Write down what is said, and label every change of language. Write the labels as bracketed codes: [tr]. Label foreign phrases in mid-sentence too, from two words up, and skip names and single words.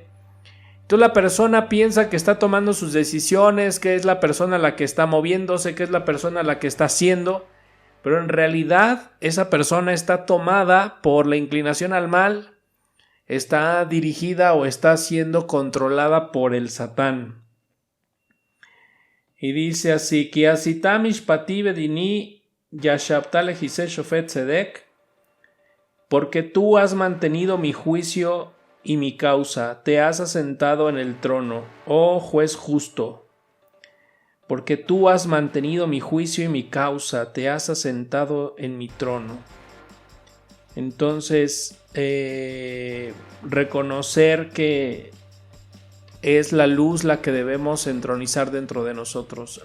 [es] Entonces la persona piensa que está tomando sus decisiones, que es la persona la que está moviéndose, que es la persona la que está haciendo, pero en realidad esa persona está tomada por la inclinación al mal, está dirigida o está siendo controlada por el Satán. Y dice así: [he] כי עשית משפטי ודיני ישבת לכסא שופט צדק, [es] porque tú has mantenido mi juicio y mi causa, te has asentado en el trono, oh juez justo. Porque tú has mantenido mi juicio y mi causa, te has asentado en mi trono. Entonces, reconocer que es la luz la que debemos entronizar dentro de nosotros.